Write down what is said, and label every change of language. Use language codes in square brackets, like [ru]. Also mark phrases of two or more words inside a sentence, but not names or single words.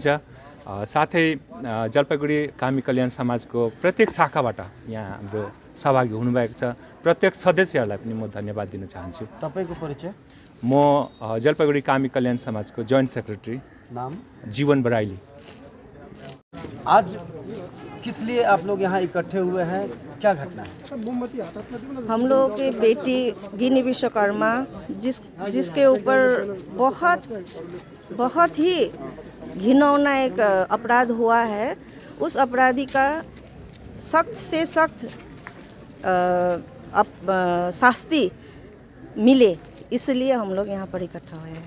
[ne] साथै जलपाइगुडी कामी कल्याण समाजको प्रत्येक शाखाबाट यहाँ हाम्रो सहभागी हुनुभएको छ। प्रत्येक सदस्यहरूलाई पनि म धन्यवाद दिन चाहन्छु। तपाईँको परिचय? म जलपाइगुडी कामी कल्याण समाजको [en] joint secretary [ne] नाम? जीवन बराइली। [hi] आज किस लिए आप लोग यहाँ इकट्ठे हुए हैं, क्या घटना है? हम लोग की बेटी गिनी विश्वकर्मा जिसके ऊपर बहुत ही घिनौना एक अपराध हुआ है, उस अपराधी का सख्त से सख्त शास्ति मिले, इसलिए हम लोग यहाँ पर इकट्ठा हुए हैं।